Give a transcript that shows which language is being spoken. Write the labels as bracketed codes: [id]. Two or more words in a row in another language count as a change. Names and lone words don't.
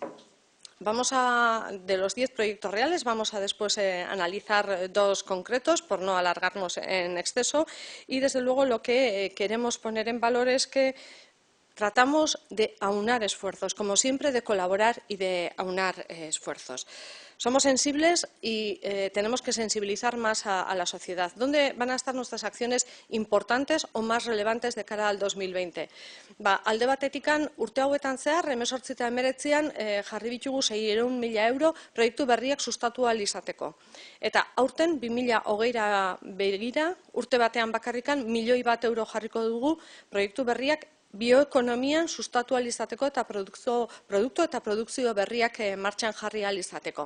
[es] De los 10 proyectos reales, vamos a después analizar 2 concretos, por no alargarnos en exceso, y desde luego lo que queremos poner en valor es que tratamos de aunar esfuerzos, como siempre, de colaborar y de aunar esfuerzos. Somos sensibles y tenemos que sensibilizar más a la sociedad. ¿Dónde van a estar nuestras acciones importantes o más relevantes de cara al 2020? [eu] Alde batetikan, urte hauetan zehar, 18 eta 19 jarri ditugu 600.000 euro proiektu berriak sustatu ahal izateko. Eta aurten 2020ra begira, urte batean bakarrikan, 1.000.000 euro jarriko dugu proiektu berriak bioekonomian sustatu ahal izateko eta produktu eta produkzio berriak martxan jarri ahal izateko.